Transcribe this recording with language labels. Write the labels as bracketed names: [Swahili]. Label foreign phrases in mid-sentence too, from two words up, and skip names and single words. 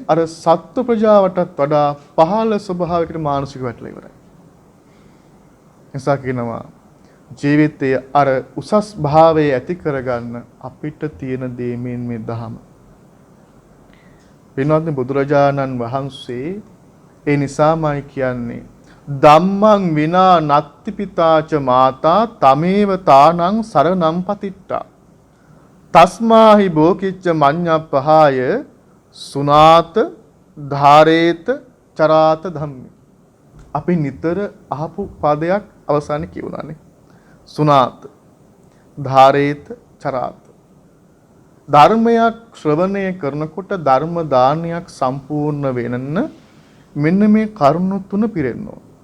[Sinhala] අර සත්ත්ව ප්‍රජාවටත් වඩා පහළ ස්වභාවයකට මානසික වැටලා ඉවරයි. එසා කියනවා ජීවිතයේ අර උසස් භාවයේ ඇති කරගන්න අපිට තියෙන දේ මේ දහම. වෙනවත් බුදුරජාණන් වහන්සේ ඒ නිසාමයි කියන්නේ [Pali] ධම්මං විනා නත්ති පිතාච මාතා තමේව තානං සරණං පතිට්ඨා තස්මාහි බෝකිච්ච මඤ්ඤප්පහාය සුනාත ධාරේත චරාත ධම්මේ. [Sinhala] අපි නිතර අහපු පදයක් අවසානයේ කියුණානේ. [Pali] සුනාත ධාරේත චරාත. [Sinhala] ධර්මයක් ශ්‍රවණය කරනකොට ධර්ම දානයක් සම්පූර්ණ වෙනන්න මෙන්න මේ කරුණු තුන පිරෙන්න ඕන.